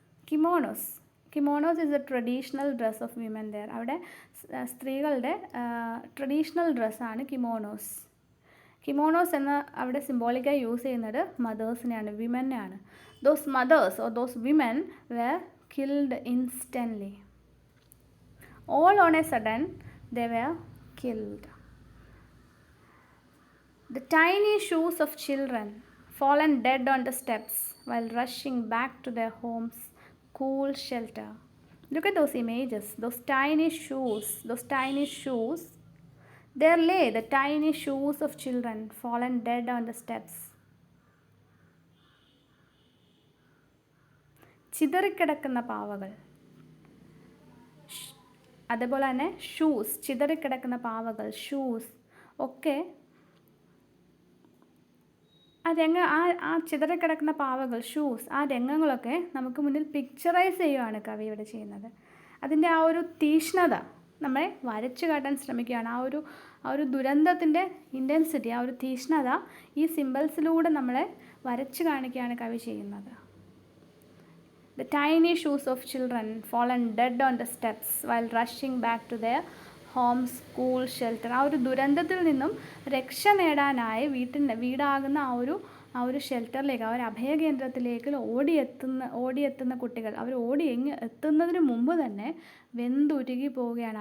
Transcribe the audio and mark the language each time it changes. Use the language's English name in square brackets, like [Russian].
[English] Kimonos is a traditional dress of women there. [Malayalam] അവിടെ സ്ത്രീകളുടെ traditional ഡ്രസ്സാണ് കിമോണോസ്. കിമോണോസ് എന്ന അവിടെ സിംബോളിക്കായി യൂസ് ചെയ്യുന്നത് മദേഴ്സിനെയാണ്, വിമനെയാണ്. [English] Those mothers or those women were killed instantly. All on a sudden they were killed. The tiny shoes of children fallen dead on the steps while rushing back to their homes' cool shelter. Look at those images, those tiny shoes. There lay the tiny shoes of children fallen dead on the steps. [Malayalam] ചിതറിക്കിടക്കുന്ന പാവകൾ, അതുപോലെ തന്നെ shoes, ചിതറിക്കിടക്കുന്ന പാവകൾ, shoes ഒക്കെ ആ ചിതറിക്കിടക്കുന്ന പാവകൾ, shoes, ആ രംഗങ്ങളൊക്കെ നമുക്ക് മുന്നിൽ പിക്ചറൈസ് ചെയ്യുകയാണ് കവി ഇവിടെ ചെയ്യുന്നത്. അതിൻ്റെ ആ ഒരു തീഷ്ണത നമ്മളെ വരച്ചു കാട്ടാൻ ശ്രമിക്കുകയാണ്. ആ ഒരു ദുരന്തത്തിൻ്റെ ഇൻറ്റൻസിറ്റി, ആ ഒരു തീഷ്ണത ഈ സിമ്പിൾസിലൂടെ നമ്മളെ വരച്ചു കാണിക്കുകയാണ് കവി ചെയ്യുന്നത്. [English] The tiny shoes of children fallen dead on the steps while rushing back to their homes, school, shelter. [Malayalam] ആ ഒരു ദുരന്തത്തിൽ നിന്നും രക്ഷ നേടാനായി വീടാകുന്ന ആ ഒരു ഷെൽട്ടറിലേക്ക്, ആ ഒരു അഭയകേന്ദ്രത്തിലേക്ക് ഓടിയെത്തുന്ന കുട്ടികൾ, അവർ എത്തുന്നതിന് മുമ്പ് തന്നെ വെന്തുരുകി പോവുകയാണ്.